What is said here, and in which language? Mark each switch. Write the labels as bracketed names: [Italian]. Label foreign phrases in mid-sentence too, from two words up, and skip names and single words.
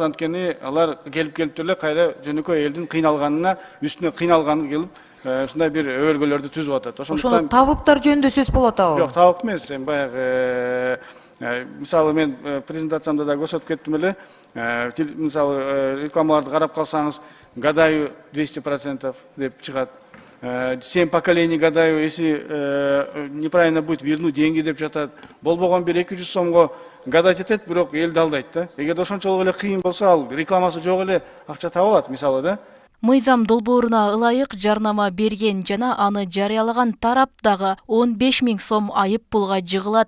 [Kyrgyz] Анткени алар келип эле кайра жөнөкөй элдин кыйналганына, үстүнө кыйналганы келип, ушундай бир өбөлгөлөрдү түзүп атат. Ошондо табыптар жөнүндө сөз болот атабы? Жок, табып эмес. Баягы мисалы мен презентациямда да көрсөтүп кеттим эле. Мисалы рекламаларды карап калсаңыз, гадаю 200% деп чыгат. [Russian] 7 поколений гадаю, если неправильно будет вернуть деньги [Kyrgyz] деп жатат. Болбогон бир 200 сомго гадать этет, бирок элди алдайт да. Эгерде ошончолук эле кыйын болсо, ал рекламасы жок эле акча таба алат, мисалы да. Мыйзам долбооруна ылайык жарнама берген жана аны жарыялаган тарап дагы 15 000 сом айып пулга жыгылат.